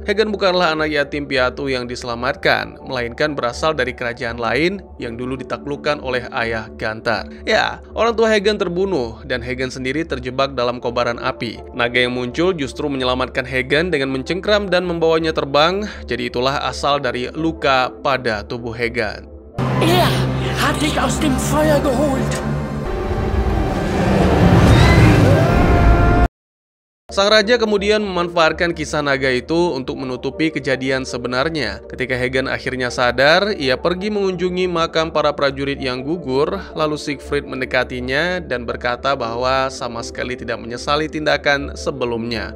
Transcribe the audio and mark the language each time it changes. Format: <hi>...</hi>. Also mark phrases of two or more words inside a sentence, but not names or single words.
<id>Hagen bukanlah anak yatim piatu yang diselamatkan, melainkan berasal dari kerajaan lain yang dulu ditaklukkan oleh ayah Gunther. Ya, orang tua Hagen terbunuh dan Hagen sendiri terjebak dalam kobaran api. Naga yang muncul justru menyelamatkan Hagen dengan mencengkram dan membawanya terbang. Jadi itulah asal dari luka pada tubuh Hagen.</id> <de>Er hat dich aus dem Feuer geholt.</de> <id>Sang raja kemudian memanfaatkan kisah naga itu untuk menutupi kejadian sebenarnya. Ketika Hagen akhirnya sadar, ia pergi mengunjungi makam para prajurit yang gugur, lalu Siegfried mendekatinya dan berkata bahwa sama sekali tidak menyesali tindakan sebelumnya.</id>